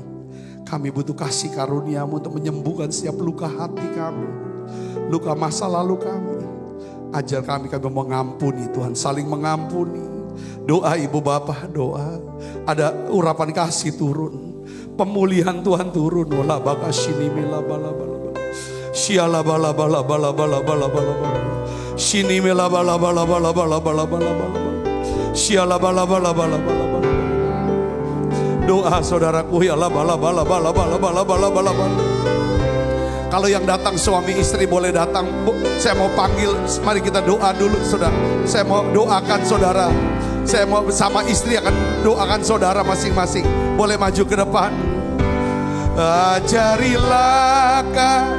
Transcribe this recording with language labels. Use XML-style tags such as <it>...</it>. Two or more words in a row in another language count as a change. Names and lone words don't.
<id>Kami butuh kasih karunia-Mu untuk menyembuhkan setiap luka hati kami. Luka masa lalu kami. Ajar kami mengampuni Tuhan, saling mengampuni. Doa ibu bapak, doa. Ada urapan kasih turun. Pemulihan Tuhan turun. Wala baka shini mila bala bala. Shiala bala bala bala bala bala bala bala. Shini mila bala bala bala bala bala bala bala. Shiala bala bala bala bala bala. Doa saudaraku ya la bala bala bala bala bala bala bala bala. Kalau yang datang suami istri boleh datang. Saya mau panggil, mari kita doa dulu saudara. Saya mau doakan saudara. Saya mau bersama istri akan doakan saudara masing-masing. Boleh maju ke depan. Ajarilah kau.</id>